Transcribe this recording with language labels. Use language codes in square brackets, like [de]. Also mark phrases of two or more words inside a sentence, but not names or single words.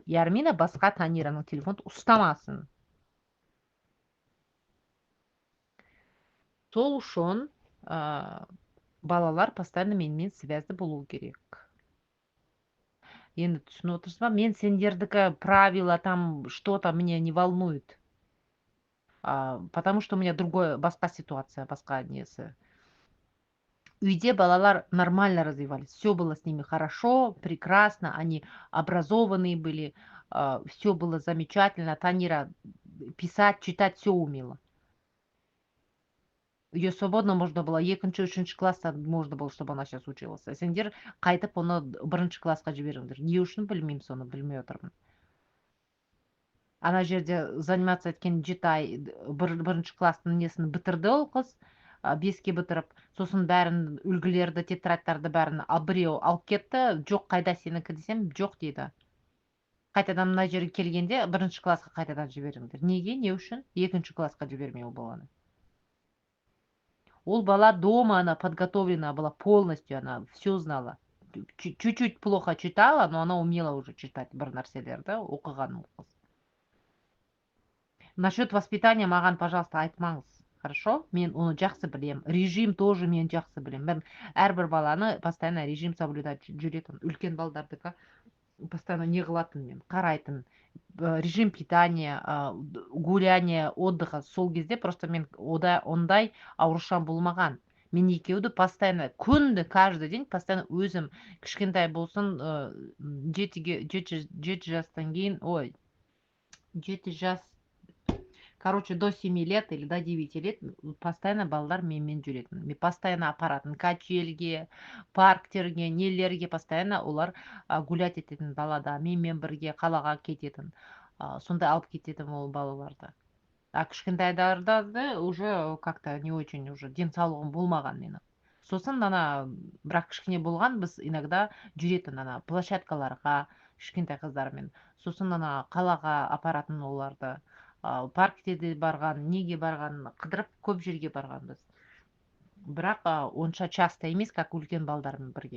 [kk] И Армина басқа Танираның телефонды ұстамасын. Сол үшін балалар постоянно менімен связды болу керек. Енді түсініп отырсыз ба? Мен сендердікі [ru] правила, там что-то меня не волнует. Потому что у меня [kk] басқа ситуация, басқа несі. Үйде балалар [ru] нормально развивались. Все было с ними хорошо, прекрасно. Они образованные были. Все было замечательно. Танира писать, читать все умела. Ее свободно можно было, 2-3 класста можно было, чтобы она сейчас училась. [kk] Сендер қайтып оны 1 классқа жіберіңдер. Не үшін білмеймін, соны білмей отырмын. Ана жерде заниматься еткен 7 ай 1 класстың несін бітірді ол қыз, 5-ке бітіріп, сосын бәрін үлгілерді, тетрадтарды бәрін біреу алып кетті. Жоқ, қайда сенікі десем, жоқ дейді. қайтадан мына жерге келгенде бірінші классқа қайтадан жіберіңдер. Неге, не үшін? Екінші классқа жібермей ол баланы. Ол бала [ru] дома, она подготовлена была полностью, она все знала. Чуть-чуть плохо читала, но она умела уже читать [kk] бір нәрселерді, оқыған ол қыз. [ru] Насчет воспитания маған, пожалуйста, айтмаңыз. [kk] Хорошо? Мен оны жақсы білем. Режим тоже мен жақсы білем. Мен әрбір баланы постоянно режим соблюдать жүретін. Үлкен балдардікі постоянно не қылатын мен, қарайтын. [ru] Режим питания, гуляние, отдыха [kk] сол кезде просто мен ондай аурушам болмаған. Мен екеуді постоянно, күнді, [ru] каждый день постоянно [kk] өзім кішкентай болсын, 7 жастан кейін, ой, 7 жас, короче, [ru] до 7 лет или до 9 лет постоянно [kk] балдар менімен жүретін. Мен постоянно апаратын качельге, парктерге, нелерге постоянно олар гулять ететін балада. Менімен бірге қалаға кететін. Сондай алып кететін ол балаларды. А кішкентайдарды [ru] уже как-то не очень уже [kk] денсаулығым болмаған менің. Сосын ана бірақ кішкене болған, біз иногда жүретін ана площадкаларға кішкентай қыздармен. Сосын ана қалаға апаратын оларды. Паркте де барған, неге барған, қыдырып көп жерге барғанбыз. Бірақ онша часто емес, как үлкен балдармен бірге.